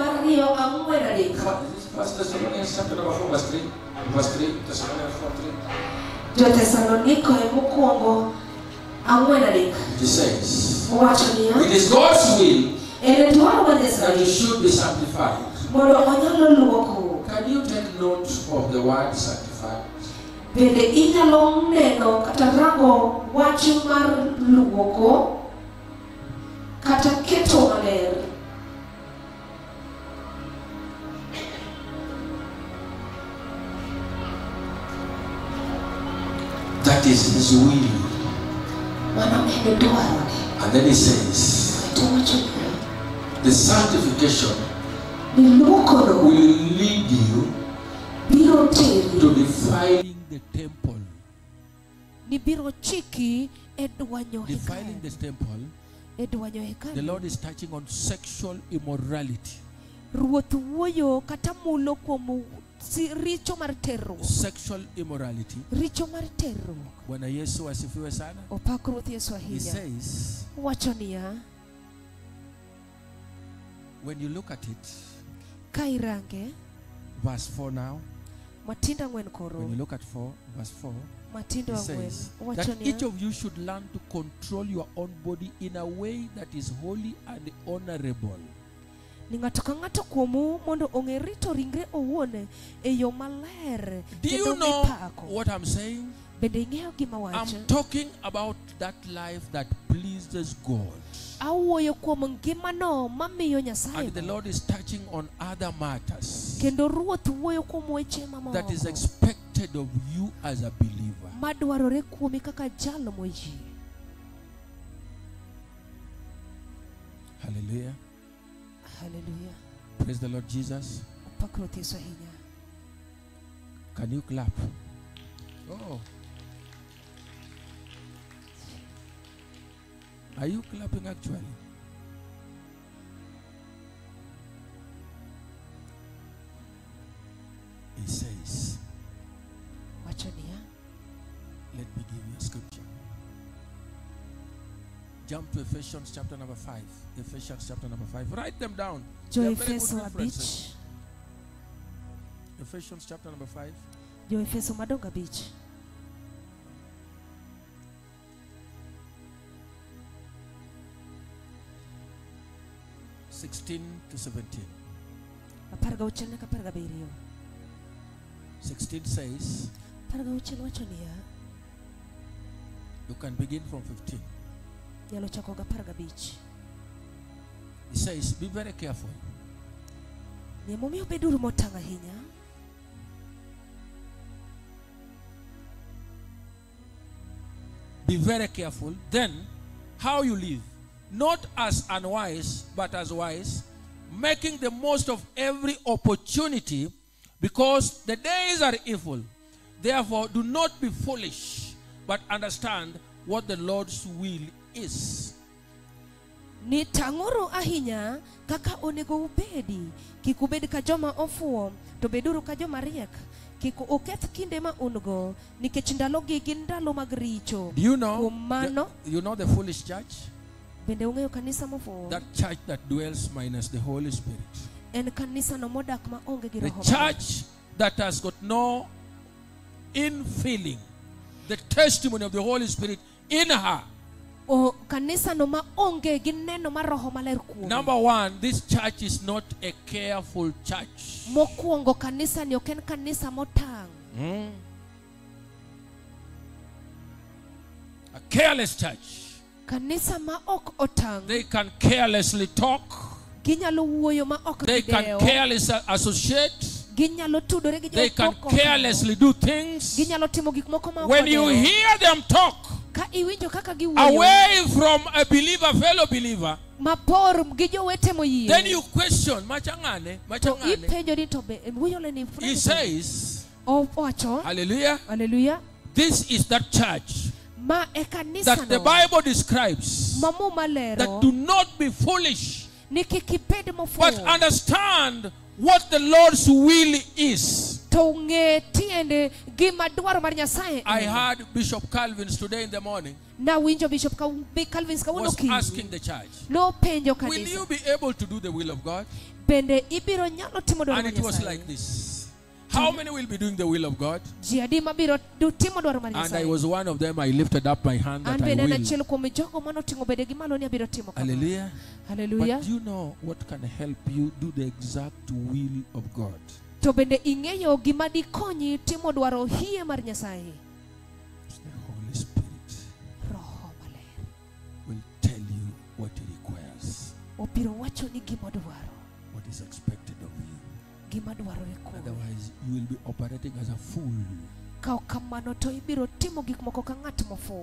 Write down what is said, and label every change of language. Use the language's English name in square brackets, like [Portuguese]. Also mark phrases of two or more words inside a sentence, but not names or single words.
[Luo (Kenya and Tanzania)] Wang'iyo ang'wen adek. [English] First Thessalonians chapter number 4 verse 3. Verse 3. Thessalonians 4:3. [Luo (Kenya and Tanzania)] Jo-Thessaloniko mokwongo ang'wen adek. [English] It says, [Luo (Kenya and Tanzania)] Wacho niya, [English] it is God's will [Luo (Kenya and Tanzania)] en dwaro mar [English] that [Luo (Kenya and Tanzania)] Nyasaye [English] you should be sanctified. [Luo (Kenya and Tanzania)] mondo onyalo luoko. [English] Can you take note of the word sanctified? [Luo (Kenya and Tanzania)] Bende inyalo neno kata rango wach mar luoko kata keto maler. [English] That is his will. [Luo (Kenya and Tanzania)] Mano en dwaro. [English] And then he says, [Luo (Kenya and Tanzania)] To wacho niya, [English] the sanctification [Luo (Kenya and Tanzania)] ni luokono [English] will lead you [Luo (Kenya and Tanzania)] biro teri [English] to defiling the temple. [Luo (Kenya and Tanzania)] ni biro chiki e dwanyo [English] Defiling [Luo (Kenya and Tanzania)] hekalu. [English] the temple, [Luo (Kenya and Tanzania)] E dwanyo [English] the [Luo (Kenya and Tanzania)] hekalu. [English] Lord is touching on sexual immorality. [Luo (Kenya and Tanzania)] Ruoth wuoyo kata mulo kuom richo mar terruok. [English] Sexual immorality. [Luo (Kenya and Tanzania)] Richo mar terruok. [Swahili] Bwana Yesu asifiwe sana. [Luo (Kenya and Tanzania)] Opak Ruoth Yesu [English] He [Luo (Kenya and Tanzania)] ahinya. [English] says, [Luo (Kenya and Tanzania)] Wacho niya, [English] when you look at it, [Luo (Kenya and Tanzania)] ka irange, [English] verse 4 now, [Luo (Kenya and Tanzania)] Matindo ang'wen koro. [English] when you look at 4, verse 4, [Luo (Kenya and Tanzania)] Matindo [English] it [Luo (Kenya and Tanzania)] ang'wen. [English] says [Luo (Kenya and Tanzania)] Wacho [English] that each [Luo (Kenya and Tanzania)] niya, [English] of you should learn to control your own body in a way that is holy and honorable. [Luo (Kenya and Tanzania)] ni ng'ato ka ng'ato kuomu mondo ong'e rito ringre owuon e yo maler [English] Do you [Luo (Kenya and Tanzania)] kendo [English] know [Luo (Kenya and Tanzania)] mipako. [English] what I'm saying? [Luo (Kenya and Tanzania)] Bende ing'eyo gima [English] I'm [Luo (Kenya and Tanzania)] wacho? [English] talking about that life that pleases God. [Luo (Kenya and Tanzania)] Awuoyo kuom ngimano mamiyo Nyasaye [English] And the [Luo (Kenya and Tanzania)] mor. [English] Lord is touching on other matters [Luo (Kenya and Tanzania)] Kendo Ruoth wuoyo kuom weche [English] that is [Luo (Kenya and Tanzania)] mamoko [English] expected of you as a believer. [Luo (Kenya and Tanzania)] madwarore kuomi kaka jalo moyie. [English] Hallelujah. [Luo (Kenya and Tanzania)] Hallelujah. [English] Praise the Lord Jesus. [Luo (Kenya and Tanzania)] Opak Ruoth Yesu ahinya. [English] Can you clap? Oh. Are you clapping actually? He says, [Luo (Kenya and Tanzania)] Wacho niya, [English] let me give you a scripture. Jump to Ephesians chapter number 5. Ephesians chapter number 5. Write them down. They are very good [Luo (Kenya and Tanzania)] Jo-Efeso [English] references. [Luo (Kenya and Tanzania)] abich. [English] Ephesians chapter number 5. [Luo (Kenya and Tanzania)] Jo-Efeso madongo abich. [English] (16 to 17). [Luo (Kenya and Tanzania)] 16 nyaka 17. [English] 16 says, [Luo (Kenya and Tanzania)] 16 wacho niya, [English] you can begin from 15. [Luo (Kenya and Tanzania)] nyalo chako ga 15. [English] He says, be very careful. [Luo (Kenya and Tanzania)] Ni momiyo beduru motang' ahinya. [English] Be very careful. Then, how you live, not as unwise, but as wise, making the most of every opportunity, because the days are evil. Therefore, do not be foolish, but understand what the Lord's will is. [Luo (Kenya and Tanzania)] Ni tang'uru ahinya kaka onego ubedi. Kik ubed ka joma ofuwo, to beduru ka joma riek. Kik uketh kinde ma ungo, nikech ndalogi gin ndalo mag richo. [English] Do you know [Luo (Kenya and Tanzania)] Kuom mano, [English] the foolish church? [Luo (Kenya and Tanzania)] bende ung'eyo kanisa mofuwo? [English] That church that dwells minus the Holy Spirit. [Luo (Kenya and Tanzania)] En kanisa no modak ma onge gi [English] The [Luo (Kenya and Tanzania)] Roho Maler. [English] church that has got no infilling, the testimony of the Holy Spirit in her. [Luo (Kenya and Tanzania)] O kanisa no ma onge gi neno mar Roho Maler kuome. [English] Number one, this church is not a careful church. [Luo (Kenya and Tanzania)] Mokwongo kanisa ni ok en kanisa motang'. [English] A careless church. [Luo (Kenya and Tanzania)] Kanisa ma ok otang'. [English] They can carelessly talk. [Luo (Kenya and Tanzania)] Ginyalo wuoyo ma ok [English] They can [Luo (Kenya and Tanzania)] gidewo. [English] carelessly associate. [Luo (Kenya and Tanzania)] Ginyalo tudore gi [English] They can [Luo (Kenya and Tanzania)] jomoko. [English] carelessly do things. [Luo (Kenya and Tanzania)] Ginyalo timo gik moko ma ok [English] When you [Luo (Kenya and Tanzania)] odewo. [English] hear them talk [Luo (Kenya and Tanzania)] Ka iwinjo kaka giwuoyo [English] away from a believer, fellow believer, [Luo (Kenya and Tanzania)] mapor gi jowete moyie, [English] then you question, [Luo (Kenya and Tanzania)] machangane, [English] to [Luo (Kenya and Tanzania)] machangane. ipenjo ni to be wuoyo le ni [English] He says, [Luo (Kenya and Tanzania)] owacho, [English] hallelujah, [Luo (Kenya and Tanzania)] haleluya, [English] this is that church [Luo (Kenya and Tanzania)] ma e kanisa [English] that the [Luo (Kenya and Tanzania)] no [English] Bible describes, [Luo (Kenya and Tanzania)] mamu [English] that [Luo (Kenya and Tanzania)] malero [English] do not be foolish, [Luo (Kenya and Tanzania)] ni kik ibed [English] but [Luo (Kenya and Tanzania)] mofuwo, [English] understand what the Lord's will is. [Luo (Kenya and Tanzania)] to ng'e tiende gima dwaro mar Nyasaye. [English] I heard Bishop Calvin's today in the morning [Luo (Kenya and Tanzania)] Na winjo Bishop Calvin's kawuono [English] was [Luo (Kenya and Tanzania)] okinyi. [English] asking the church, [Luo (Kenya and Tanzania)] No penjo [English] will you [Luo (Kenya and Tanzania)] kanisa. [English] be able to do the will of God? [Luo (Kenya and Tanzania)] Bende ibiro nyalo timo dwaro [English] And [Luo (Kenya and Tanzania)] mar [English] it was [Luo (Kenya and Tanzania)] Nyasaye. [English] like this. How many will be doing the will of God? [Luo (Kenya and Tanzania)] Ji adi mabiro timo dwaro mar [English] And I [Luo (Kenya and Tanzania)] Nyasaye. [English] was one of them. I lifted up my hand [Luo (Kenya and Tanzania)] An [English] that I [Luo (Kenya and Tanzania)] bende en [English] will. [Luo (Kenya and Tanzania)] achiel kuom jogo manoting'o bedegi malo ni abiro timo kamano. [English] Hallelujah. [Luo (Kenya and Tanzania)] Hallelujah. [English] But you know what can help you do the exact will of God? [Luo (Kenya and Tanzania)] To bende ing'eyo gima dikonyi timo dwaro hie mar Nyasaye. [English] It's the Holy Spirit [Luo (Kenya and Tanzania)] Roho Maler [English] will tell you what He requires, [Luo (Kenya and Tanzania)] obiro wacho ni gima dwaro, [English] what is expected of you. [Luo (Kenya and Tanzania)] gima dwarore kuome. [English] Otherwise, you will be operating as a fool. [Luo (Kenya and Tanzania)] Ka ok kamano to ibiro timo gik moko ka ng'at mofuwo.